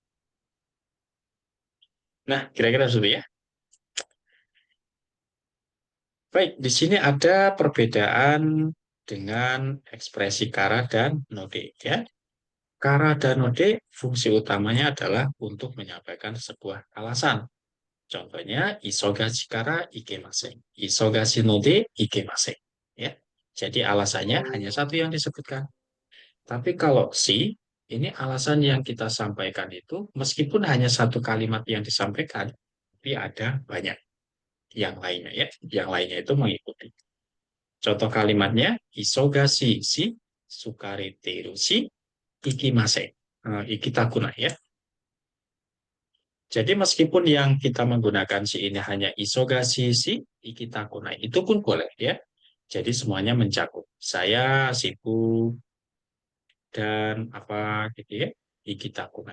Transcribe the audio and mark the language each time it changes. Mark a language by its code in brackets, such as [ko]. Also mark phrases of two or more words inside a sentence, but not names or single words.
[id] Nah, kira-kira seperti itu ya. Baik, di sini ada perbedaan dengan ekspresi kara dan node ya. Kara dan node fungsi utamanya adalah untuk menyampaikan sebuah alasan. [ja] Contohnya 忙しいから行けません、忙しいので行けません. [id] Ya, jadi alasannya hanya satu yang disebutkan. Tapi kalau si, ini alasan yang kita sampaikan itu meskipun hanya satu kalimat yang disampaikan, tapi ada banyak yang lainnya ya, yang lainnya itu mengikuti. Contoh kalimatnya [ja] 忙しいし疲れてるし行きません、行きたくないや. [id] Jadi meskipun yang kita menggunakan si ini hanya [ja] 忙しいし行きたくない, [id] itu pun boleh ya. Jadi semuanya mencakup. Saya sibuk dan apa gitu ya, ikitakuna.